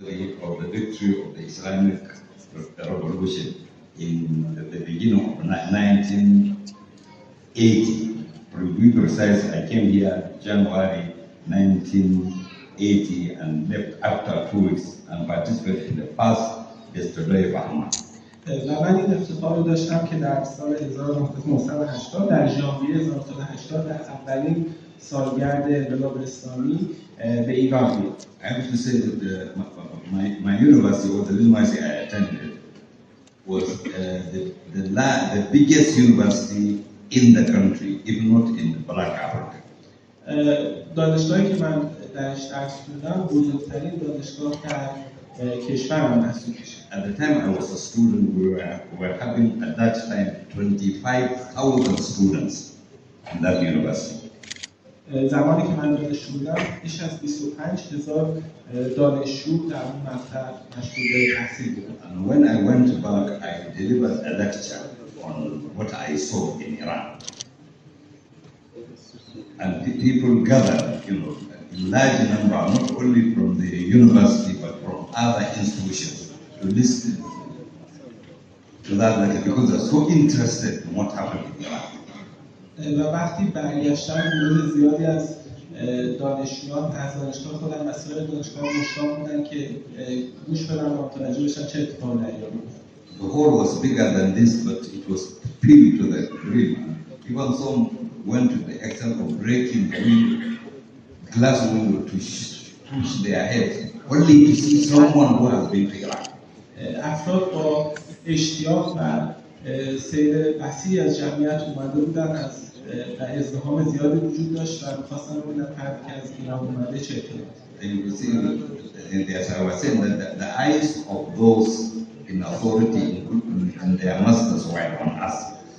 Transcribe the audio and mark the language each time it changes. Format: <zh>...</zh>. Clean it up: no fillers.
<en>of the victory of the Islamic Revolution in the beginning of 1980. To be precise, I came here January 1980 and left after 2 weeks and participated in the first yesterday Bahama.</en> <fa>و من این افتخار رو داشتم که در سال 1980 در ژانویه 1980 در اولین سالگرد انقلاب اسلامی به ایران بیام.</fa> <en>I have to say that my university, or the university I attended, was the biggest university in the country, if not in Black Africa.</en> <fa>دانشگاهی که من درش درس خوندم بزرگترین دانشگاه در کشورم محسوب میشه.</fa> <en>At the time I was a student, we were having at that time 25,000 students in that university.</en> <fa>زمانی که من دانشجو بودم بیش از 25,000 دانشجو در اون مقطع مشغول تحصیل بودند.</fa> <en>And when I went back, I delivered a lecture on what I saw in Iran. And people gathered, in large number, not only from the university but from other institutions, to listen to that lecture because they're so interested in what happened in Iran.</en> <fa>و وقتی برگشتم گروه زیادی از دانشجویان از دانشگاه خودم مسائل دانشگاه مشتاق بودن که گوش بدن و متوجه بشن چه اتفاقی در ایران میفته.</fa> <en>The hall was bigger than this, but it was filled to the brim. Even some went to the extent of breaking the glass window to push their head, only to see someone who has been to Iraq.</en> <fa>افراد با اشتیاق و سیر وسیعی از جمعیت اومده بودن، از ازدحام زیادی وجود داشت و می‌خواستن ببینن فردی که از ایران اومده چه اتفاقی.</fa> <en>And you see, as I was saying, that the eyes of those in authority and their masters were on us.</en>